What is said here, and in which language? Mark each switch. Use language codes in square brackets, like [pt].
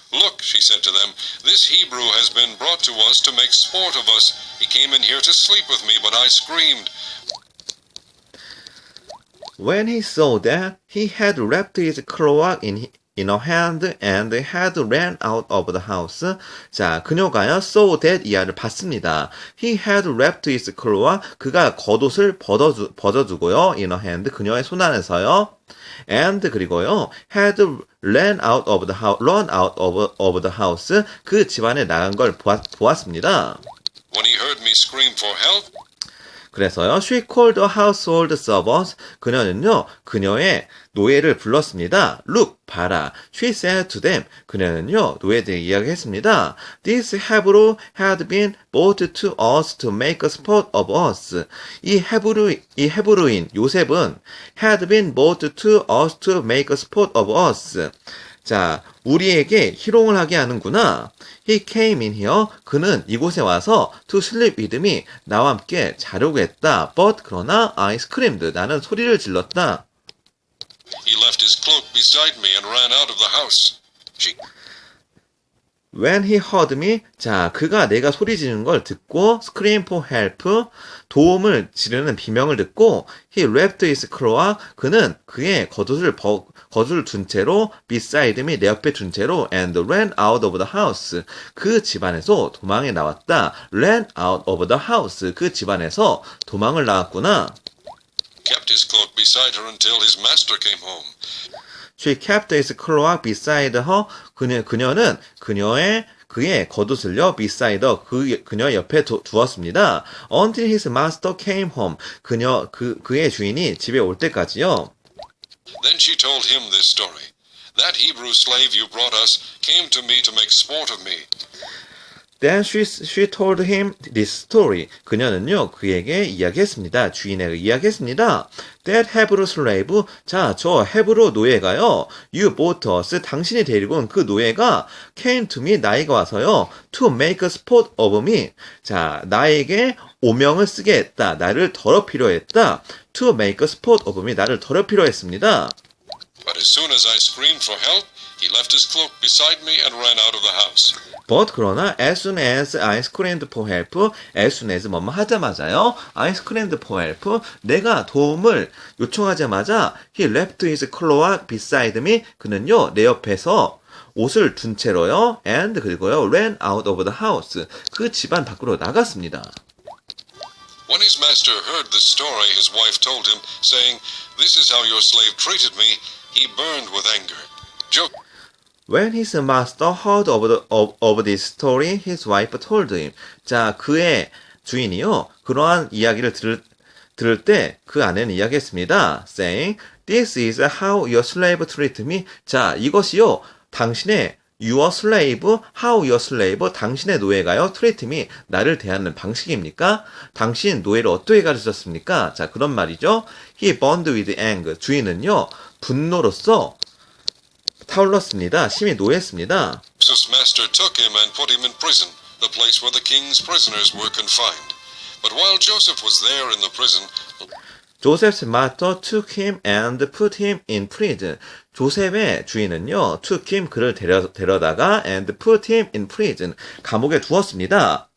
[en] "Look," she said to them, "this Hebrew has been brought to us to make sport of us. He came in here to sleep with me, but I screamed." When he saw that he had left his cloak in her hand and had ran out of the house. [ko] 자, 그녀가요, [en] saw that [ko] 이하를 봤습니다. [en] He had left his cloak, [ko] 그가 겉옷을 벗어두고요, [en] in her hand, [ko] 그녀의 손 안에서요. [en] and [ko] 그리고요, [en] had run out of the house, [ko] 그 집안에 나간 걸 보았습니다. [en] When he heard me scream for help, [ko] 그래서요, she called the household servants. 그녀는요, 그녀의 노예를 불렀습니다. [en] Look, [ko] 봐라. [en] She said to them. [ko] 그녀는요, 노예들에게 이야기했습니다. [en] This Hebrew had been brought to us to make a sport of us. [ko] 이 헤브루인 요셉은 [en] had been brought to us to make a sport of us. [ko] 자, 우리에게 희롱을 하게 하는구나. [en] He came in here. [ko] 그는 이곳에 와서 [en] to sleep with me. [ko] 나와 함께 자려고 했다. [en] But [ko] 그러나 [en] I screamed. [ko] 나는 소리를 질렀다. [en] he left his cloak beside me and ran out of the house. When he heard me, [ko] 자, 그가 내가 소리 지르는 걸 듣고, [en] scream for help, [ko] 도움을 지르는 비명을 듣고, [en] he left his cloak, [ko] 그는 그의 겉옷을 둔 채로, [en] beside me, [ko] 내 옆에 둔 채로, [en] and ran out of the house, [ko] 그 집안에서 도망에 나왔다. [en] ran out of the house, [ko] 그 집안에서 도망을 나왔구나. [en] Kept his cloak beside her until his master came home. She kept his cloak beside her. [ko] 그녀는 그의 겉옷을요, [en] beside her, [ko] 그녀 옆에 두었습니다. [en] Until his master came home. [ko] 그의 주인이 집에 올 때까지요. [en] Then she told him this story. That Hebrew slave you brought us came to me to make sport of me. Then she told him this story. [ko] 그녀는요, 그에게 이야기했습니다. 주인에게 이야기했습니다. [en] That Hebrew slave, [ko] 자, 저 헤브로 노예가요, [en] you brought us, [ko] 당신이 데리고 온 그 노예가 [en] came to me, [ko] 나에게 와서요, [en] to make a sport of me. [ko] 자, 나에게 오명을 쓰게 했다. 나를 더럽히려 했다. [en] To make a sport of me, [ko] 나를 더럽히려 했습니다. [en] But as soon as I screamed for help, he left his cloak beside me and ran out of the house. But [ko] 그러나 [en] as soon as I screamed for help, as soon as [ko] 뭐뭐 하자마자요, [en] I screamed for help, [ko] 내가 도움을 요청하자마자 [en] he left his cloak beside me, [ko] 그는요, 내 옆에서 옷을 둔 채로요, [en] and [ko] 그리고요, [en] ran out of the house, [ko] 그 집안 밖으로 나갔습니다. [en] When his master heard this story, his wife told him, saying, "This is how your slave treated me." He burned with anger. When his master heard of this story, his wife told him. [ko] 자, 그의 주인이요, 그러한 이야기를 들을 때 그 아내는 이야기했습니다. [en] Saying, "This is how your slave treated me." [ko] 자, 이것이요, 당신의 [en] your slave, how your slave, [ko] 당신의 노예가요, [en] treat me, [ko] 나를 대하는 방식입니까? 당신 노예를 어떻게 가르쳤습니까? 자, 그런 말이죠. [en] He burned with anger. [ko] 주인은요, 분노로써 타올랐습니다. 심히 노했습니다. [en] Joseph's master took him and put him in prison, the place where the king's prisoners were confined. But while Joseph was there in the prison, Joseph's master took him and put him in prison. [ko] 조셉의 주인은요, [en] took him, [ko] 그를 데려다가 [en] and put him in prison, [ko] 감옥에 두었습니다.